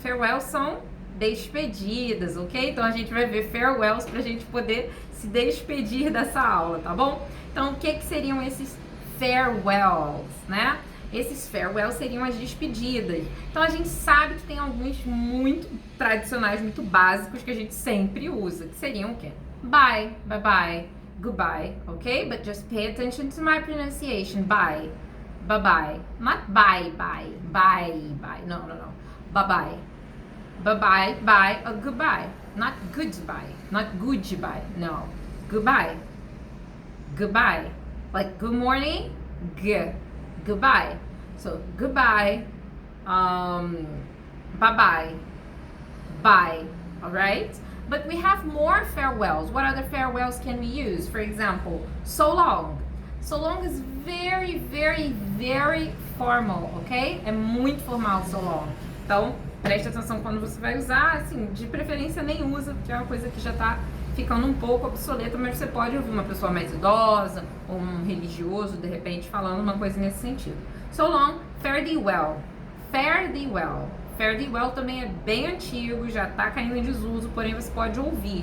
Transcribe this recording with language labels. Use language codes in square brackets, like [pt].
[pt] Farewells são despedidas, ok? Então a gente vai ver farewells pra gente poder se despedir dessa aula, tá bom? Então o que seriam esses farewells, né? Esses farewells seriam as despedidas. Então a gente sabe que tem alguns muito tradicionais, muito básicos que a gente sempre usa, que seriam o quê? [en] Bye, bye bye, goodbye, ok? But just pay attention to my pronunciation. Bye, bye bye, not bye bye, bye bye. No. Bye bye, bye bye, bye, or goodbye. Not goodbye, not goodbye. No, goodbye, goodbye. Like good morning, goodbye. So goodbye, bye-bye, bye, all right? But we have more farewells. What other farewells can we use? For example, so long. So long is very, very, very formal, ok? [pt] É muito formal so long. Então, preste atenção quando você vai usar, assim, de preferência nem usa, porque é uma coisa que já tá ficando um pouco obsoleta, mas você pode ouvir uma pessoa mais idosa ou um religioso, de repente, falando uma coisa nesse sentido. So long, fare thee well. Fare thee well. Fare thee well também é bem antigo, já tá caindo em desuso, porém você pode ouvir.